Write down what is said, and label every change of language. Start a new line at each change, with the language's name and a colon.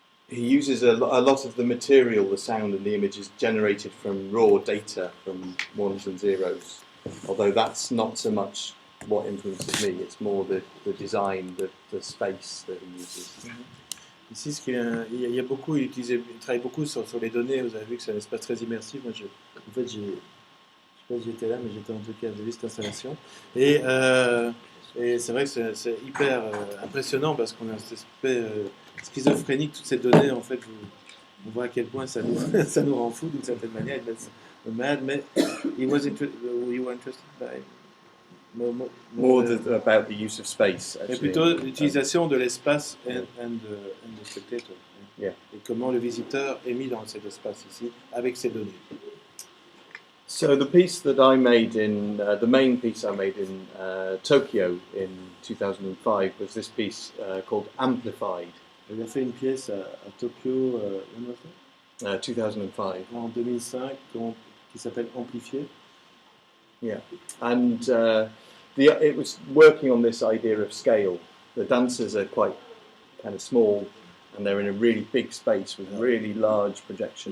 English: Uses a lot of the material, the sound and the image is generated from raw data, from ones and zeros. Although that's not so much what influences me, it's more the design, the space that he uses.
French: Ici, il y a beaucoup, il travaille beaucoup sur les données. Vous avez vu que c'est un espace très immersif. Moi, en fait, je ne sais pas si j'étais là, mais j'étais en tout cas de cette installation. Et c'est vrai que c'est hyper impressionnant parce qu'on a cet aspect schizophrénique, toutes ces données. En fait, on voit à quel point ça nous rend fou d'une certaine manière.
English: Mad, mais you were interested by more about the use of space.
French: Mais plutôt l'utilisation de l'espace
English: and the spectator. Yeah.
French: Et comment le visiteur est mis dans cet espace ici avec ces données.
English: So the piece that I made in the main piece I made in Tokyo in 2005 was this piece called Amplified.
French: J'ai fait une pièce à Tokyo 2005. En 2005 qui s'appelle Amplifié.
English: Yeah, and it was working on this idea of scale. The dancers are quite kind of small, and they're in a really big space with really large projections.